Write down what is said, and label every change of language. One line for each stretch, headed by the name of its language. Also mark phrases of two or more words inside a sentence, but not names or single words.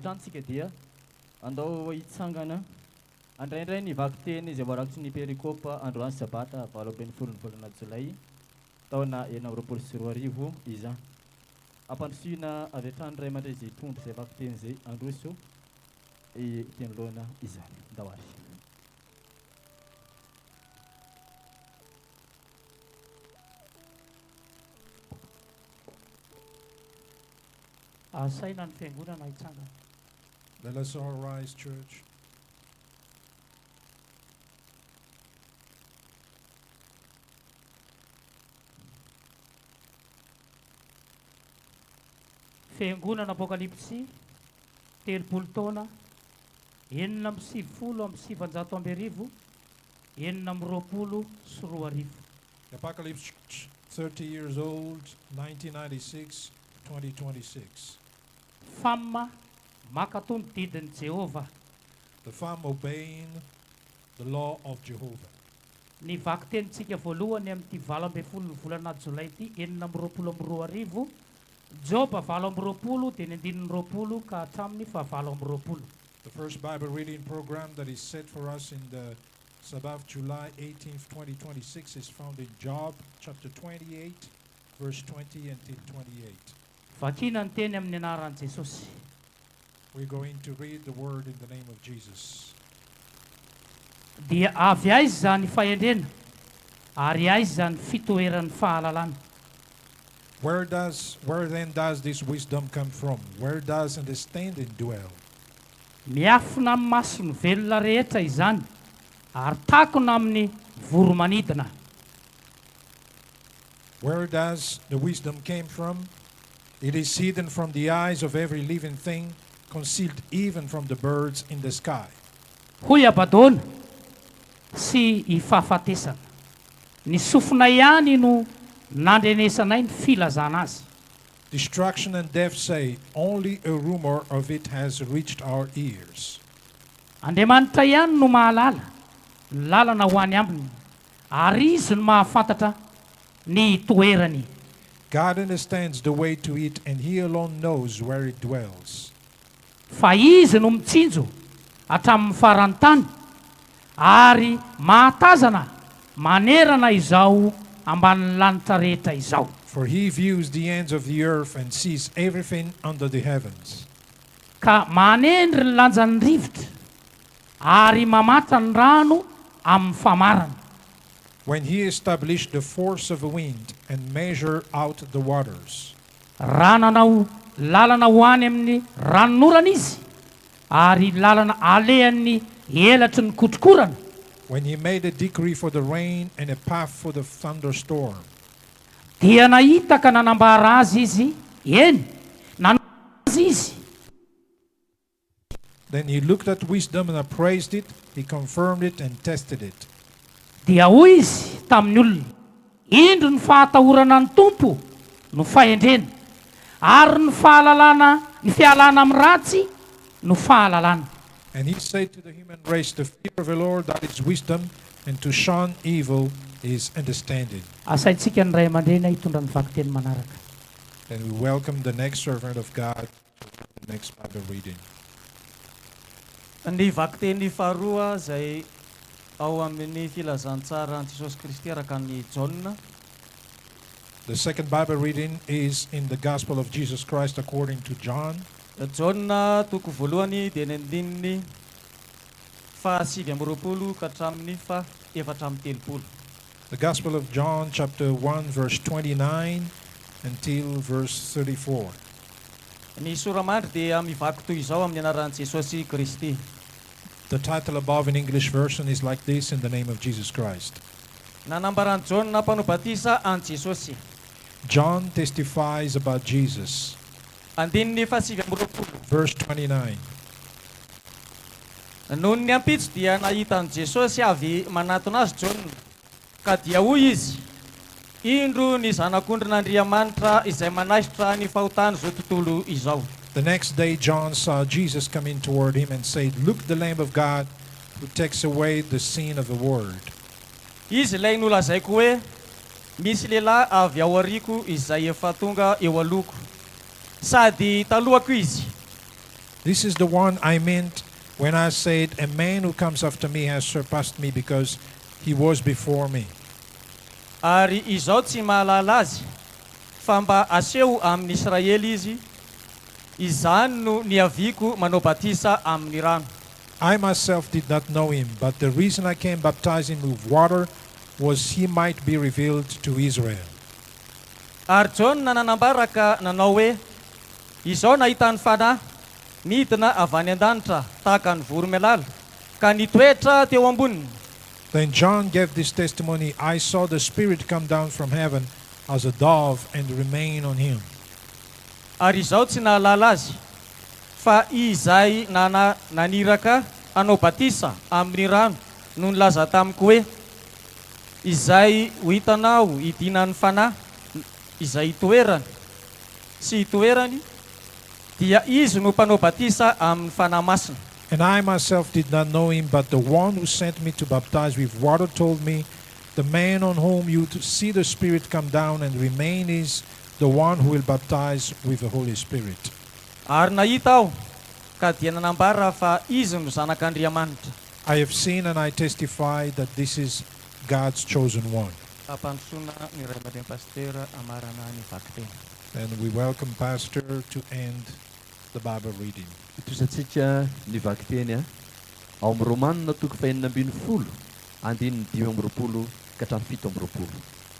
Malagasy: hatrany dia andao hitsangana andraindray ny vaky teny izay voarakitry ny perikopa androany Sabata valo ambin'ny folo ny volana Jolay taona enina amby roapolo sy roa arivo iza ampandrosoina avy hatrany ray mandray zay tondro zay vaky teny zay androso teny loana izany ndawary. Asaina ny fiangonana hitsangana.
English: Let us all rise, church.
Malagasy: Fiangonana Apokalypsy, telopolo taona, enina amby sivifolo amby sivanjato amby arivo, enina amby roapolo sy roa arivo.
English: The Apocalypse Church, 30 years old, 1996, 2026.
Malagasy: F.A.M makatony didin'i Jehova.
English: The F.A.M obeying the law of Jehovah.
Malagasy: Ny vaky tenitsika voalohany amin'ity valo amby folo ny volana Jolay ity, enina amby roapolo amby roa arivo. Joba valo amby roapolo, dia ny andininy roapolo ka hatramin'ny fahavalo amby roapolo.
English: The first Bible reading program that is set for us in the Sabbat, July 18th, 2026 is found in Job chapter 28, verse 20 until 28.
Malagasy: Vakina ny teny amin'ny anaran'i Jesosy.
English: We're going to read the word in the name of Jesus.
Malagasy: Dia avy aiza zany fahendrena, ary aiza zany fitoeran'ny fahalalana.
English: Where then does this wisdom come from? Where does understanding dwell?
Malagasy: Miafina amin'ny masony velona rehetra izany ary takona amin'ny voromanidina.
English: Where does the wisdom came from? It is hidden from the eyes of every living thing, concealed even from the birds in the sky.
Malagasy: Hoy abadona sy ifahafatesana. Ny sofina ihany no nandrenesanay ny filazana azy.
English: Destruction and death say, only a rumor of it has reached our ears.
Malagasy: Andriamanitra ihany no mahalala ny lalana ho any aminy ary izy no mahafantatra ny toerany.
English: God understands the way to it, and He alone knows where it dwells.
Malagasy: Fa izy no mitsinjo hatramin'ny farantany ary mahatazana manerana izao ambanin'ny lanitra rehetra izao.
English: For He views the ends of the earth and sees everything under the heavens.
Malagasy: Ka manendry ny lanjan'ny rivotra ary mamatra ny rano amin'ny famarana.
English: When He established the force of the wind and measured out the waters.
Malagasy: Rananao lalana ho any amin'ny ranonorana izy ary lalana alehan'ny elatry ny kotrokorana.
English: When He made a decree for the rain and a path for the thunderstorm.
Malagasy: Dia nahita ka nanambara azy izy, eny, azy izy.
English: Then He looked at wisdom and appraised it, He confirmed it and tested it.
Malagasy: Dia hoy izy tamin'ny olona, indro ny fahatahorana ny tompo no fahendrena, ary ny fahalalana, ny fialana amin'ny ratsy no fahalalana.
English: And He said to the human race, the fear of the Lord, that is wisdom, and to shun evil is understanding.
Malagasy: Asaitsika ny ray aman-dreny hitondra ny vakiteny manaraka.
English: Then we welcome the next servant of God to the next Bible reading.
Malagasy: Ny vakiteny faharoa zay ao amin'ny filazantsara an'i Jesosy Kristy araka ny Jauna.
English: The second Bible reading is in the Gospel of Jesus Christ according to John.
Malagasy: Jauna toko voalohany dia ny andininy fahasivy amby roapolo ka hatramin'ny fahaefatra amby telopolo.
English: The Gospel of John chapter 1 verse 29 until verse 34.
Malagasy: Ny soramandry dia mivaky toy izao amin'ny anaran'i Jesosy Kristy.
English: The title above in English version is like this, in the name of Jesus Christ.
Malagasy: Nanambaran'i Jauna mpanao batisa an Jesosy.
English: John testifies about Jesus.
Malagasy: Andininy fahasivy amby roapolo.
English: Verse 29.
Malagasy: Noho ny ampitso dia nahitan'i Jesosy avy manatona azy Jauna, ka dia hoy izy, indro ny zanak'Andriamanitra izay manaisitra ny fahotany zao tontolo izao.
English: The next day John saw Jesus coming toward him and said, "Look, the Lamb of God who takes away the sin of the world."
Malagasy: Izy ilay nolazaiko hoe misy lehilahy avy ao ariko izay efa tonga eo alohako, sady talohako izy.
English: This is the one I meant when I said, "A man who comes after me has surpassed me because he was before me."
Malagasy: Ary izao tsy mahalala azy, fa mba aseho amin'ny Israely izy, izany no niaviko manao batisa amin'ny rano.
English: I myself did not know him, but the reason I came baptizing with water was he might be revealed to Israel.
Malagasy: Ary Jauna nanambara ka nanao hoe, izao nahita ny fanahy midina avy any an-danitra tahaka ny voromailala ka nitoetra teo amboniny.
English: Then John gave this testimony, "I saw the Spirit come down from heaven as a dove and remain on him."
Malagasy: Ary izao tsy nahalala azy, fa izay naniraka anao batisa amin'ny rano no nilaza tamiko hoe, izay ho hitanao idinan'ny fanahy izay itoerany sy itoerany dia izy no mpanao batisa amin'ny fanahy masina.
English: And I myself did not know him, but the one who sent me to baptize with water told me, "The man on whom you see the Spirit come down and remain is the one who will baptize with the Holy Spirit."
Malagasy: Ary nahita aho ka dia nanambara fa izy no zanak'Andriamanitra.
English: I have seen and I testify that this is God's chosen one.
Malagasy: Ampandrosoana ny ray aman-dreny pasteur amarana ny vakiteny.
English: And we welcome Pastor to end the Bible reading.
Malagasy: Itosatsika ny vakiteny ao amin'ny Romanina toko faha 4 andininy 5 ka hatramin'ny 7.